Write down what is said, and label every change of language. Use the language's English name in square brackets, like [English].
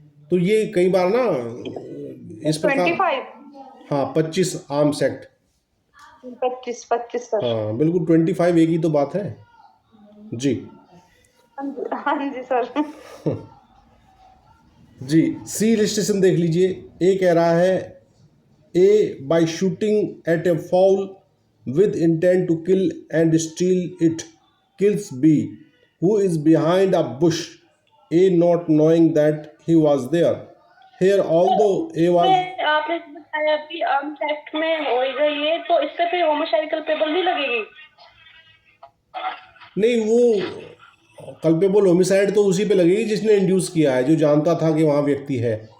[Hindi] तो ये कई बार ना इस प्रकार 25। हाँ 25 आर्म्स एक्ट, 25 सर। हाँ बिल्कुल 25 एक ही तो बात है जी। हाँ जी सर। जी, सी इलस्ट्रेशन देख लीजिए। [English] A [Hindi] कह रहा है [English] A by shooting at a fowl with intent to kill and steal it kills B who is behind a bush, A not knowing that he was there. Here although A was [Hindi] में आपने बताया कि arms act में होएगा ये, तो इससे फिर होमोसाइड कल्पेबल नहीं लगेगी? नहीं, वो कल्पेबल होमिसाइड तो उसी पे लगेगी जिसने इंड्यूस किया है, जो जानता था कि वहाँ व्यक्ति है।